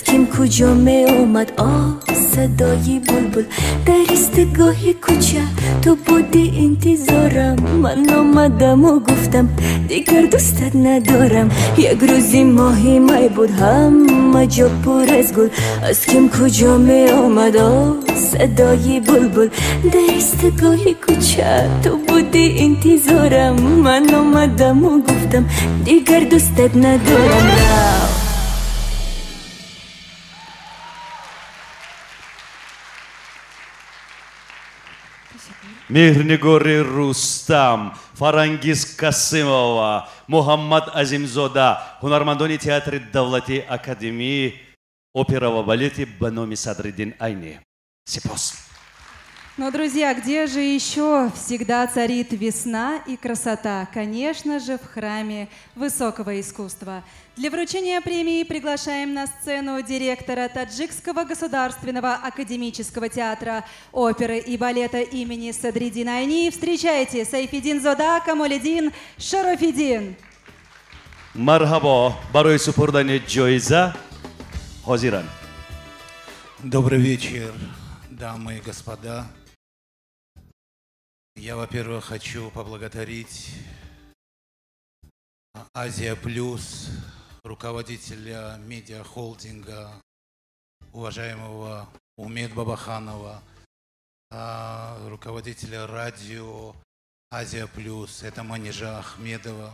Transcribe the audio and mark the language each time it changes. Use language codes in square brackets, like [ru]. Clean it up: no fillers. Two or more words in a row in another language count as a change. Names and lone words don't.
[fa] کیم کجا می اومد صدای بلبل در ایستگاه کوچه تو بودی انتظارم من آمدم و گفتم دیگر دوستت ندارم یک روزی ماهی می بود همه جا پر از گل از کیم کجا می اومد صدای بلبل در ایستگاه کوچه تو بودی انتظارم من آمدم و گفتم دیگر دوستت ندارم [tg] Мирнигори Рустам, Фарангиз Касымова, Мухаммад Азимзода, ҳунармандони театри Давлати академии опера ва балети ба номи Садриддин Айни. Сипос. [ru] Но, друзья, где же еще всегда царит весна и красота? Конечно же, в храме высокого искусства. Для вручения премии приглашаем на сцену директора Таджикского государственного академического театра оперы и балета имени Садриддина Айни. Встречайте, Сайфиддин Зода, Камолиддин Шарофиддин. [tg] Мархаба, барои супурдани ҷоиза ҳозиранд. [ru] Добрый вечер, дамы и господа. Я, во-первых, хочу поблагодарить Азия Плюс, руководителя медиахолдинга, уважаемого Умет Бабаханова, руководителя радио Азия Плюс, это Манижа Ахмедова.